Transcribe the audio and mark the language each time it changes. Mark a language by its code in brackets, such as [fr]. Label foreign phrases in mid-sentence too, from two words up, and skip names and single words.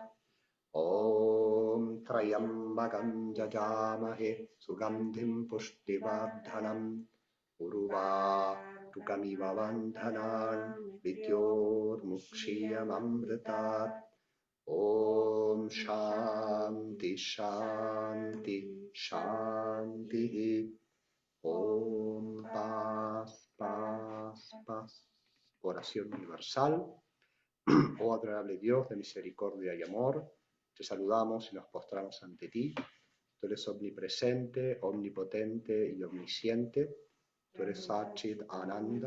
[sa] ॐ त्र्यम्बकं यजामहे सुगन्धिं पुष्टिवर्धनम् उर्वारुकमिव बन्धनान् मृत्योर्मुक्षीयमामृत. मुक्षीय अमृतात्. ॐ शान्ति शान्ति शान्ति. [es] Om Paz Paz Paz. Oración universal. Oh adorable Dios de misericordia y amor, te saludamos y nos postramos ante ti. Tú eres omnipresente, omnipotente y omnisciente. Tú eres [sa] सच्चित् आनन्द.